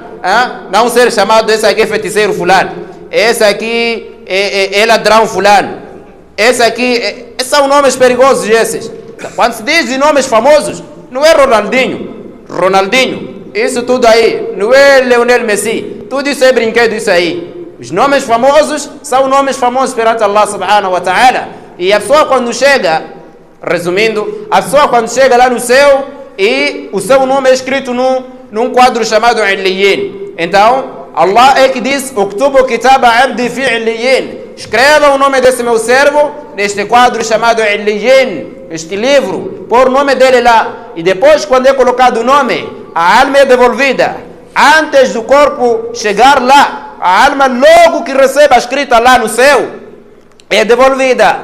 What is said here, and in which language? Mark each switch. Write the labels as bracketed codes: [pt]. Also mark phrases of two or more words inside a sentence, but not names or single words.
[pt] Não ser chamado, esse aqui é feiticeiro fulano. Esse aqui é ladrão fulano. Esse aqui, são nomes perigosos esses. Quando se diz de nomes famosos, não é Ronaldinho, isso tudo aí, não é Lionel Messi, tudo isso é brinquedo, isso aí. Os nomes famosos são nomes famosos perante Allah [ar] سبحانه وتعالى. [pt] E a pessoa quando chega, resumindo, a pessoa quando chega lá no céu e o seu nome é escrito num quadro chamado Illiyin. Então, Allah é que diz: [ar] "اكتبوا كتاب عبدي في عليين." [pt] Escreva o nome desse meu servo neste quadro chamado Illiyin, este livro, pôr o nome dele lá. E depois, quando é colocado o nome, a alma é devolvida. Antes do corpo chegar lá, a alma logo que recebe a escrita lá no céu, é devolvida.